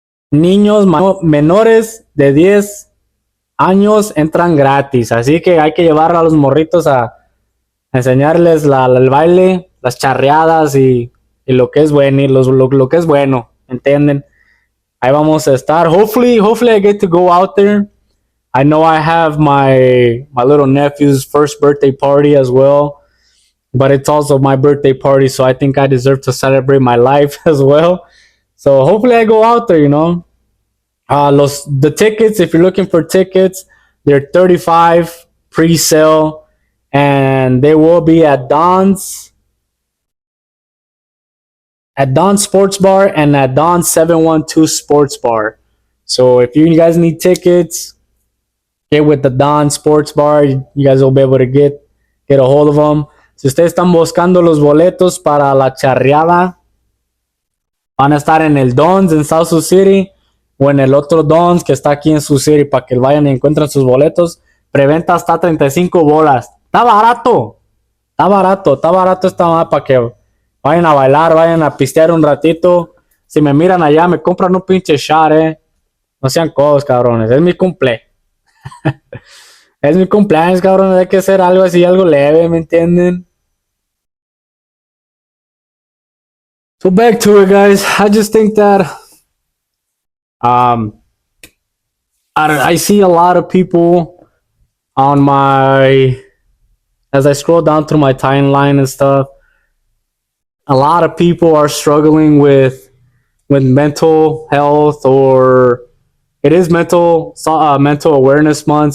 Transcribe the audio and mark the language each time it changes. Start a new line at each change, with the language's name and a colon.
Spanish: Niños menores de 10 años entran gratis. Así que hay que llevar a los morritos a enseñarles el baile, las charreadas y lo que es bueno, y lo que es bueno, ¿entienden? Ahí vamos a estar.
English: Hopefully I get to go out there. I know I have my little nephew's first birthday party as well, but it's also my birthday party, so I think I deserve to celebrate my life as well. So hopefully I go out there. The tickets, if you're looking for tickets, they're $35 pre-sale, and they will be at Don's Sports Bar and at Don's 712 Sports Bar. So if you guys need tickets, get with the Don Sports Bar. You guys will be able to get a hold of them.
Spanish: Si ustedes están buscando los boletos para la charreada, van a estar en el Don's en South Sioux City, o en el otro Don's que está aquí en Sioux City, para que vayan y encuentren sus boletos. Preventa hasta 35 bolas. Está barato. Está barato esta más, para que vayan a bailar, vayan a pistear un ratito. Si me miran allá, me compran un pinche shot, No sean codos, cabrones. Es mi cumple. Es mi cumpleaños, cabrones. Hay que hacer algo así, algo leve, ¿me entienden?
English: So back to it, guys. I just think that I see a lot of people on as I scroll down through my timeline and stuff. A lot of people are struggling with mental health, or it is mental awareness month.